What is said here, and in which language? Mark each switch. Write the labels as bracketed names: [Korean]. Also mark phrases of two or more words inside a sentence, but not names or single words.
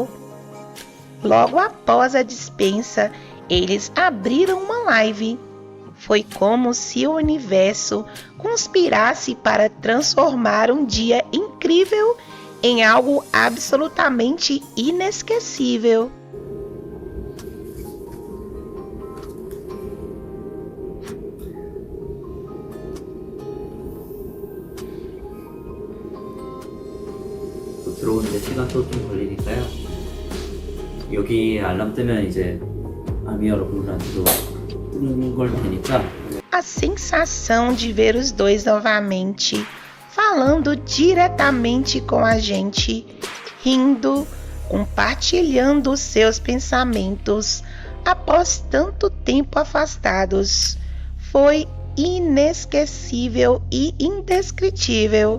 [Portuguese] Logo após a dispensa, eles abriram uma live. Foi como se o universo conspirasse para transformar um dia incrível em algo absolutamente inesquecível. [Korean] 들어오는데 시간도 좀 걸리니까요. 여기 알람 뜨면 이제 아미 여러분들한테도 뜨는 걸 테니까. [Portuguese] A sensação de ver os dois novamente, falando diretamente com a gente, rindo, compartilhando seus pensamentos após tanto tempo afastados, foi inesquecível e indescritível.